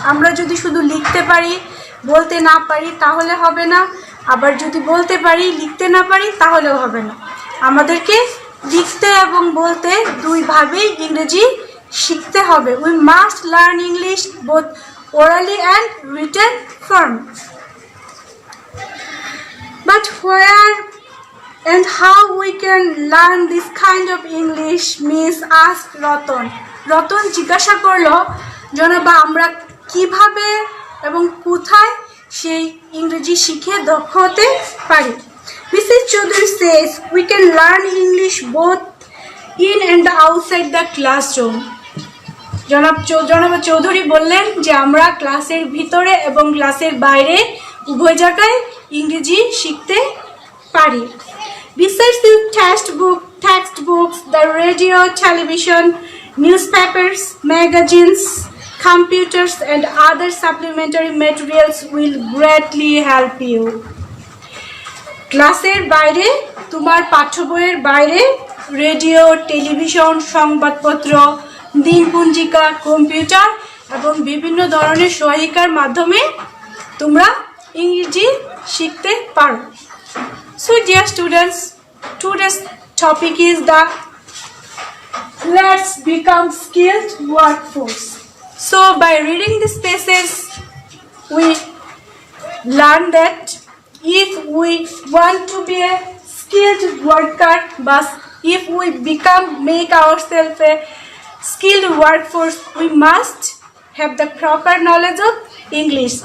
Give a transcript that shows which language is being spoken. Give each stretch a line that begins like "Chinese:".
Bangla: আমরা যদি শুধু লিখতে পারি বলতে না পারি তাহলে হবে না, আবার যদি বলতে পারি লিখতে না পারি তাহলেও হবে না। আমাদেরকে লিখতে এবং বলতে দুইভাবেই ইংরেজি শিখতে হবে।
English: We must learn English both orally and written form. But where and how we can learn this kind of English, Miss asked Ratan.
Bangla: Ratan জিজ্ঞাসা করলো জনাবা আমরা কিভাবে এবং কোথায় সেই ইংরেজি শিখে দক্ষ হতে পারি।
English: Mrs. Chaudhary says we can learn English both in and outside the classroom.
Bangla: জনাব চৌধুরী বললেন যে আমরা ক্লাসের ভিতরে এবং ক্লাসের বাইরে উভয় জায়গায় ইংরেজি শিখতে পারি।
English: Besides the textbooks, the radio, television, newspapers, magazines, computers and other supplementary materials will greatly help you.
Bangla: ক্লাসের বাইরে তোমার পাঠ্য বইয়ের বাইরে রেডিও, টেলিভিশন, সংবাদপত্র, দিনপঞ্জিকা, কম্পিউটার এবং বিভিন্ন ধরনের সহায়িকার মাধ্যমে তোমরা ইংরেজি শিখতে পারো।
English: So dear students, today's topic is the let's become skilled workforce. So by reading these passages we learn that if we want to be a skilled worker, but if we make ourselves a skilled workforce, we must have the proper knowledge of English.